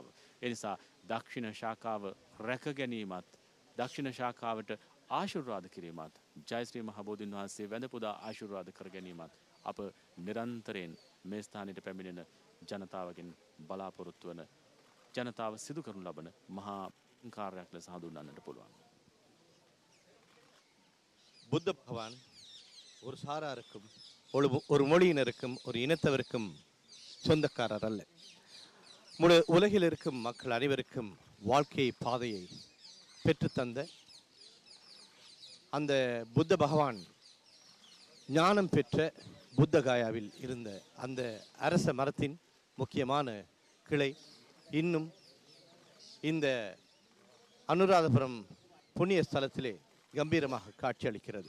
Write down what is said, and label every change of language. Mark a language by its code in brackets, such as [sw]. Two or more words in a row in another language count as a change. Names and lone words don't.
[si] ඒ නිසා දක්ෂිණ ශාඛාව රැක ගැනීමත් දක්ෂිණ ශාඛාවට ආශිර්වාද කිරීමත් ජයශ්‍රී මහ බෝධින් වහන්සේ වැඳ පුදා ආශිර්වාද කර ගැනීමත් අප නිරන්තරයෙන් මේ ස්ථානයට පැමිණෙන ජනතාවගෙන් බලාපොරොත්තු වන ජනතාව සිදු කරනු ලබන මහා කාර්යයක් ලෙස හඳුන්වන්නට පුළුවන්. [ta] புத்த பகவான் ஒரு சாராருக்கும் ஒரு மொழியினருக்கும் ஒரு இனத்தவருக்கும் சொந்தக்காரர் அல்ல. முழு உலகில் இருக்கும் மக்கள் அனைவருக்கும் வாழ்க்கை பாதையை பெற்றுத்தந்த அந்த புத்த பகவான் ஞானம் பெற்ற புத்தகாயாவில் இருந்த அந்த அரச மரத்தின் முக்கியமான கிளை இன்னும் இந்த அனுராதபுரம் புண்ணிய ஸ்தலத்திலே கம்பீரமாக காட்சியளிக்கிறது.